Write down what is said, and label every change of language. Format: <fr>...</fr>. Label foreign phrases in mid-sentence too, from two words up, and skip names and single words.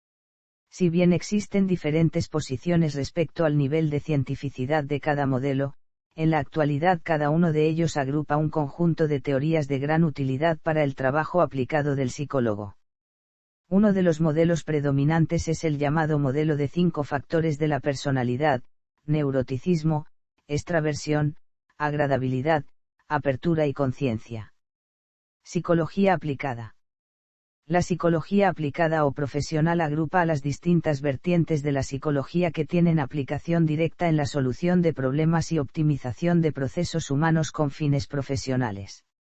<es>Si bien existen diferentes posiciones respecto al nivel de cientificidad de cada modelo, en la actualidad cada uno de ellos agrupa un conjunto de teorías de gran utilidad para el trabajo aplicado del psicólogo. Uno de los modelos predominantes es el llamado modelo de 5 factores de la personalidad: neuroticismo, extraversión, agradabilidad, apertura y conciencia. Psicología aplicada. La psicología aplicada o profesional agrupa a las distintas vertientes de la psicología que tienen aplicación directa en la solución de problemas y optimización de procesos humanos con fines profesionales.</es>